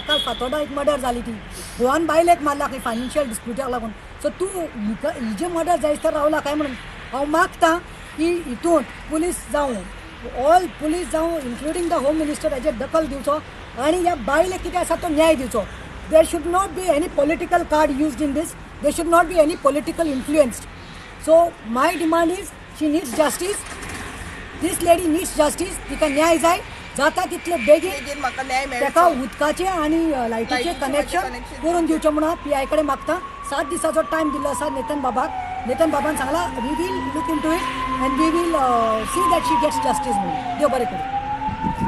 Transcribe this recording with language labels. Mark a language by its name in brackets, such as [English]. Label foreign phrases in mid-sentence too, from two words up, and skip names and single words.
[Konkani] काल फातोर्डा एक मर्डर जाली ती गोवान बायलेक मारला खंय फायनान्शियल डिस्प्युटाक लागून. सो तूं हिजे मर्डर जायसर रावला काय म्हणून हांव मागतां की हितून पुलीस जावं ऑल पुलीस जावं [English] including the home minister [Konkani] हेजेर दखल दिवचो आनी ह्या बायलेक कितें आसा तो न्याय दिवचो. [English] there should not be any political card used in this. there should not be any political influenced. So my demand is she needs justice. This lady needs justice. [Konkani] तिका न्याय जाय जाता तितले बेगीन म्हाका न्याय ताका उदकाचें आनी लायटीचें कनेक्शन करून दिवचें म्हणून PI कडेन मागता. 7 दिसाचो टायम दिल्लो आसा नेतन बाबान सांगला [English] we will look into it and we will see that she gets justice [Konkani] म्हणून. देव बरें करूं.